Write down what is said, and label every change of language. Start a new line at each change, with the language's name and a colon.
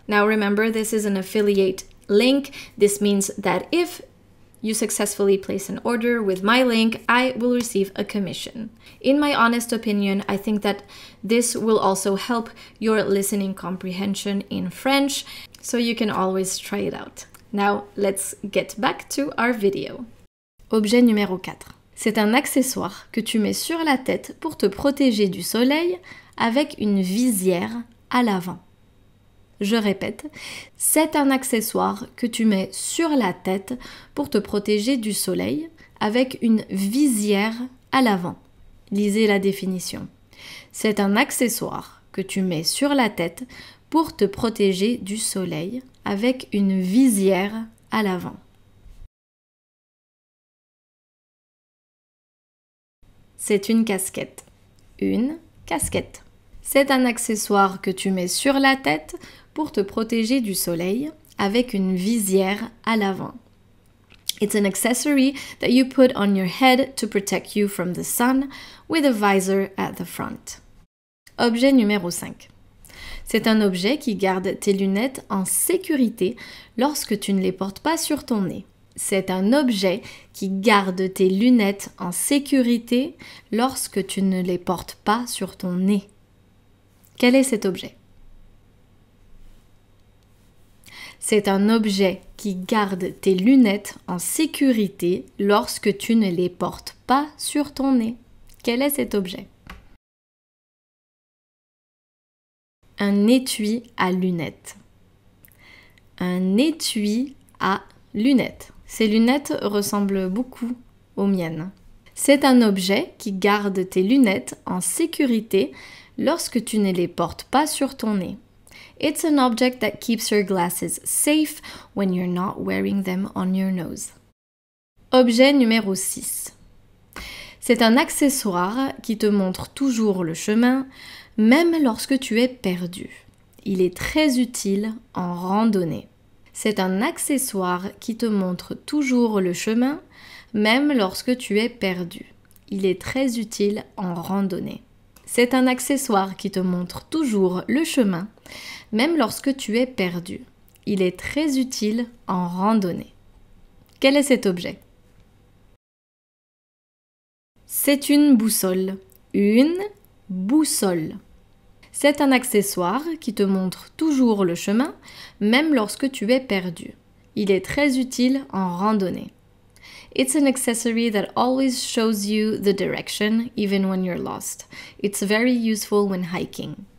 English: Now remember, this is an affiliate link. This means that if you successfully place an order with my link, I will receive a commission. In my honest opinion, I think that this will also help your listening comprehension in French, so you can always try it out. Now, let's get back to our video.
French: Objet numéro 4. C'est un accessoire que tu mets sur la tête pour te protéger du soleil avec une visière à l'avant. Je répète, c'est un accessoire que tu mets sur la tête pour te protéger du soleil avec une visière à l'avant. Lisez la définition. C'est un accessoire que tu mets sur la tête pour te protéger du soleil avec une visière à l'avant. C'est une casquette. Une casquette. C'est un accessoire que tu mets sur la tête pour te protéger du soleil avec une visière à l'avant.
English: It's an accessory that you put on your head to protect you from the sun with a visor at the front.
French: Objet numéro 5. C'est un objet qui garde tes lunettes en sécurité lorsque tu ne les portes pas sur ton nez. C'est un objet qui garde tes lunettes en sécurité lorsque tu ne les portes pas sur ton nez. Quel est cet objet? C'est un objet qui garde tes lunettes en sécurité lorsque tu ne les portes pas sur ton nez. Quel est cet objet? Un étui à lunettes. Un étui à lunettes. Ces lunettes ressemblent beaucoup aux miennes. C'est un objet qui garde tes lunettes en sécurité lorsque tu ne les portes pas sur ton nez.
English: It's an object that keeps your glasses safe when you're not wearing them on your nose.
French: Objet numéro 6. C'est un accessoire qui te montre toujours le chemin, même lorsque tu es perdu. Il est très utile en randonnée. C'est un accessoire qui te montre toujours le chemin, même lorsque tu es perdu. Il est très utile en randonnée. C'est un accessoire qui te montre toujours le chemin, même lorsque tu es perdu. Il est très utile en randonnée. Quel est cet objet? C'est une boussole. Une boussole. C'est un accessoire qui te montre toujours le chemin, même lorsque tu es perdu. Il est très utile en randonnée.
English: It's an accessory that always shows you the direction, even when you're lost. It's very useful when hiking.